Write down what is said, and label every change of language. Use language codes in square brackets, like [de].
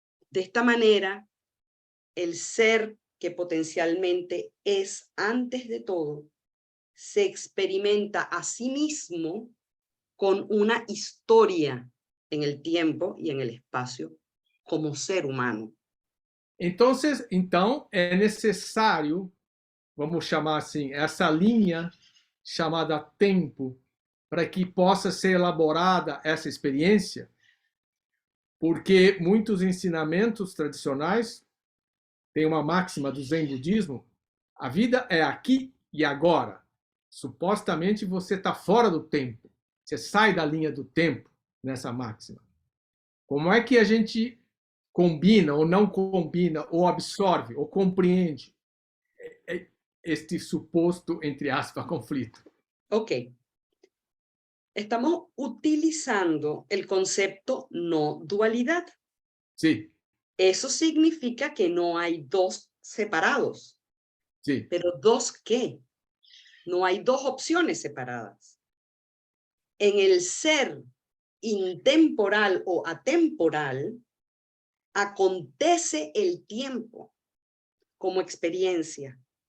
[es] De esta manera, el ser que potencialmente es antes de todo, se experimenta a sí mismo con una historia en el tiempo y en el espacio como ser humano. [pt] Então é necessário, vamos chamar assim, essa linha chamada tempo, para que possa ser elaborada essa experiência, porque muitos ensinamentos tradicionais têm uma máxima do Zen budismo: a vida é aqui e agora. Supostamente você está fora do tempo, você sai da linha do tempo nessa máxima. Como é que a gente combina ou não combina, ou absorve, ou compreende este suposto, entre aspas, conflito? Ok. [es] Estamos utilizando el concepto no dualidad. Sí, Eso significa que no hay dos separados. sí, ¿Pero dos qué? No hay dos opciones separadas. En el ser intemporal o atemporal, acontece el tiempo como experiencia.